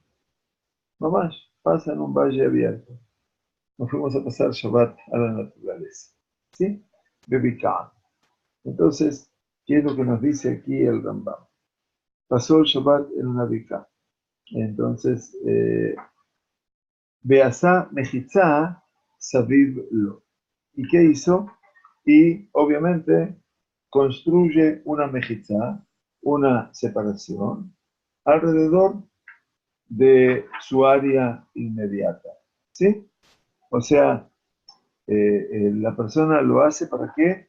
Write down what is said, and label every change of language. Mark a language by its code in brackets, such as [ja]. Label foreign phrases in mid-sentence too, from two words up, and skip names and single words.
[es] No más, pasa en un valle abierto. Nos fuimos a pasar Shabbat a la naturaleza. ¿Sí? Bebikah. Entonces, ¿qué es lo que nos dice aquí el Rambam? Pasó el Shabbat en una bikah. Entonces, [he] Beasá mejizá sabiv lo. [es] ¿Y qué hizo? Y obviamente construye una mejizá, una separación, alrededor de su área inmediata. ¿Sí? O sea, la persona lo hace ¿para qué?